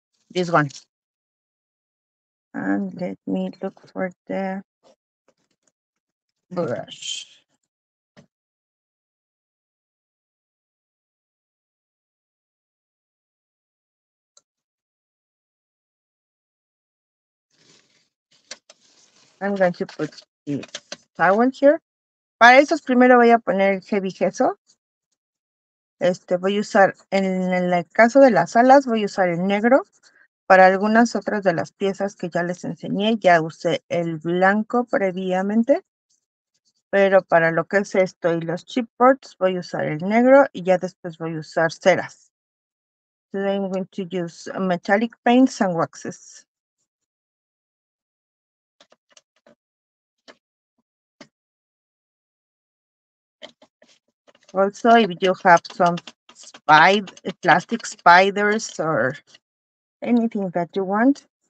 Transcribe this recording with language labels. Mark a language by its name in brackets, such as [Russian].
[English] This one. And let me look for the brush. I'm going to put this towel here. [Spanish] Para eso primero voy a poner el heavy gesso. Voy a usar, en el caso de las alas, voy a usar el negro. Para algunas otras de las piezas que ya les enseñé, ya usé el blanco previamente. Pero para lo que es esto y los chipboards, voy a usar el negro y ya después voy a usar ceras. [English] Today I'm going to use metallic paints and waxes. Also, if you have some plastic spiders or anything that you want,